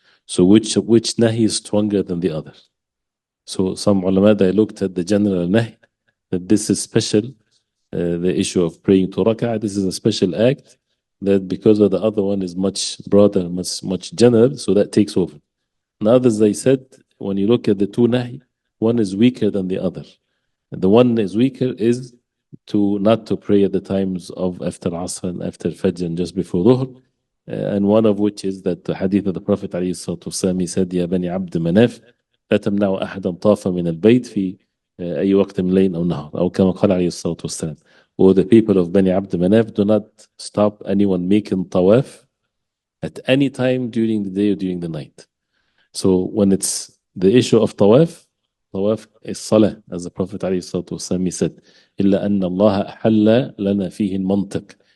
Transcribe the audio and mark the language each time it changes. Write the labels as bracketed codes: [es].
[en] So which nahi is stronger than the other? So some ulama, they looked at the general nahi, that this is special, the issue of praying 2 rak'ah, this is a special act, that because of the other one is much broader, much general, so that takes over. And others, they said, when you look at the 2 nahi, one is weaker than the other. And the one is weaker is not to pray at the times of after Asr and after Fajr and just before Dhuhr. And one of which is that the hadith of the Prophet ﷺ, he said, [ar] يا بني عبد مناف لا تمنعوا أحدا طاف من البيت في أي وقت من الليل أو النهار أو كما قال عليه الصلاة والسلام. [en] Or the people of Bani Abd Manaf, do not stop anyone making tawaf at any time during the day or during the night. So when it's the issue of tawaf is salah, as the Prophet ﷺ said, [ar] إلا أن الله أحل لنا فيه المنطق.